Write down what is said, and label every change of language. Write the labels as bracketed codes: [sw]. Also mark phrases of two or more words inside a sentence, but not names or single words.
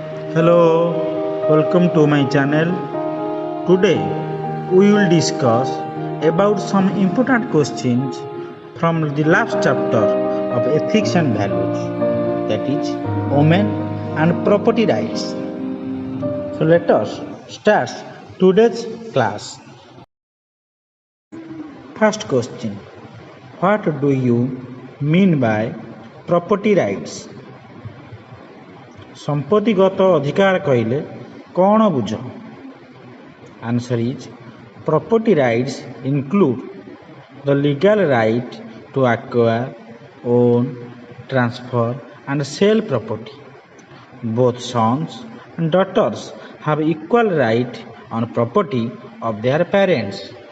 [en] Hello, welcome to my channel. Today we will discuss about some important questions from the last chapter of ethics and values, that is women and property rights. So let us start today's class. First question: what do you mean by property rights? [or] ସମ୍ପତ୍ତିଗତ ଅଧିକାର କହିଲେ କ'ଣ ବୁଝ? [en] Answer is property rights include the legal right to acquire, own, transfer and sell property. Both sons and daughters have equal right on property of their parents.